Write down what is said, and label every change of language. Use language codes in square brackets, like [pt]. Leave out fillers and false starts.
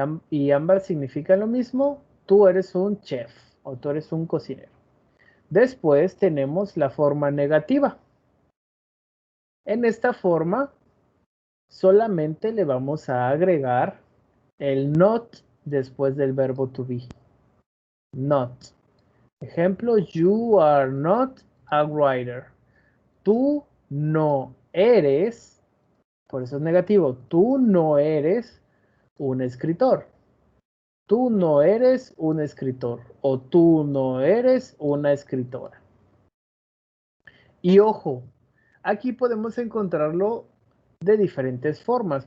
[es] Y ambas significan lo mismo. Tú eres un chef o tú eres un cocinero. Después tenemos la forma negativa. En esta forma, solamente le vamos a agregar el not después del verbo to be. [en] Not. Ejemplo, you are not a writer. [es] Tú no eres, por eso es negativo, tú no eres un escritor. Tú no eres un escritor o tú no eres una escritora. Y ojo, aquí podemos encontrarlo de diferentes formas.